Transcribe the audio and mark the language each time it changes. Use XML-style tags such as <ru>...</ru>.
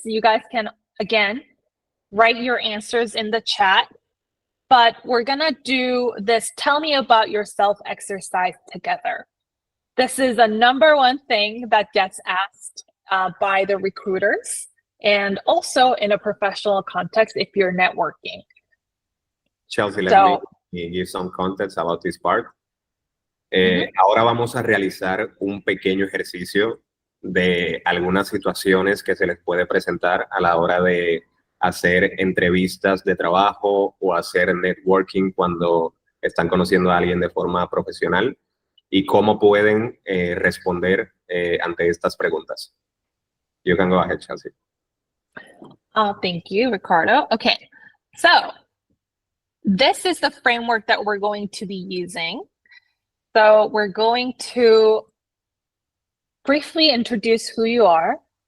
<en>You guys can, again, write your answers in the chat, but we're gonna do this tell me about yourself exercise together. This is a number one thing that gets asked by the recruiters, and also in a professional context if you're networking. Chelsea, let me give some context about this part.</en> <es>Ahora vamos a realizar un pequeño ejercicio de algunas situaciones que se les puede presentar a la hora de hacer entrevistas de trabajo o hacer networking cuando están conociendo a alguien de forma profesional, y cómo pueden responder ante estas preguntas.</es> <en>You can go ahead, Chelsea. Oh, thank you, Ricardo. Okay, so this is the framework that we're going to be using. So we're going to briefly introduce who you are.</en>